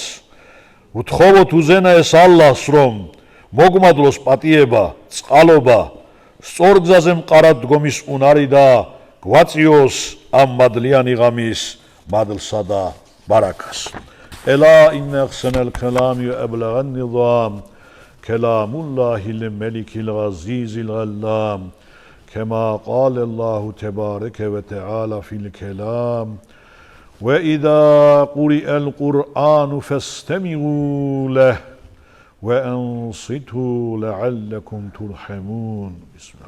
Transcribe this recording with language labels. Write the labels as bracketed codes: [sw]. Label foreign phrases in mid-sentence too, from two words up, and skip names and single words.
[ka] ვთხოვოთ უზენაეს ალლას, რომ მოგმადლოს პატიება, წყალობა, სწორ გზაზე მყარად დგომის უნარი და გვაწიოს ამ მადლიანი ღამის მადლსა და ბარაკას. [ar] ألا إن أحسن الكلام وأبلغ النظام كلام الله الملك العزيز العلام كما قال الله تبارك وتعالى في الكلام وإذا قرئ القرآن فاستمعوا له وأنصتوا لعلكم ترحمون.